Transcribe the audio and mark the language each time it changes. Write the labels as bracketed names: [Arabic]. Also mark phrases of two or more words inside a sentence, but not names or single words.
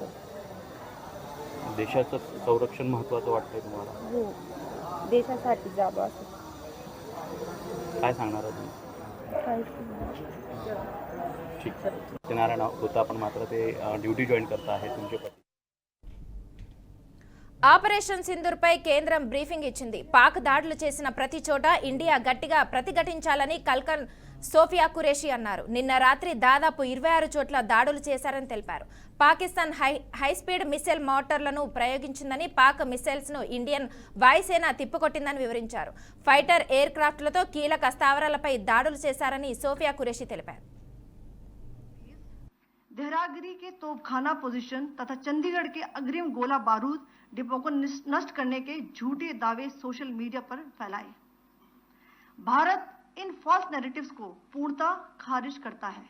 [Marathi] देशाचं संरक्षण महत्त्वाचं वाटतंय तुम्हाला? हो, देशासाठी जावं असं. काय सांगणार आहे तुम्ही? काहीच नाही. ठीक. सत्यनारायण होता पण मात्र ते [English] duty join [Marathi] करता आहे तुमचे पती. [Telugu] ఆపరేషన్ సింధూర్పై కేంద్రం బ్రీఫింగ్ ఇచ్చింది. పాక్ దాడులు చేసిన ప్రతి చోట ఇండియా గట్టిగా ప్రతిఘటించాలని కల్కన్ సోఫియా ఖురేషి అన్నారు. నిన్న రాత్రి దాదాపు 26 చోట్ల దాడులు చేశారని తెలిపారు. పాకిస్తాన్ [English] high-speed missile [Telugu] మోటార్లను ప్రయోగించిందని, పాక్ మిసైల్స్ ను ఇండియన్ వాయుసేన తిప్పికొట్టిందని వివరించారు. ఫైటర్ ఎయిర్ క్రాఫ్ట్లతో కీలక స్థావరాలపై దాడులు చేశారని సోఫియా ఖురేషి తెలిపారు. [Hindi] देहरागिरी के तोपखाना पोजीशन तथा चंडीगढ़ के अग्रिम गोला बारूद डिपो को नष्ट करने के झूठे दावे [English] social media [Hindi] पर फैलाए। भारत इन [English] false narratives [Hindi] को पूर्णतः खारिज करता है।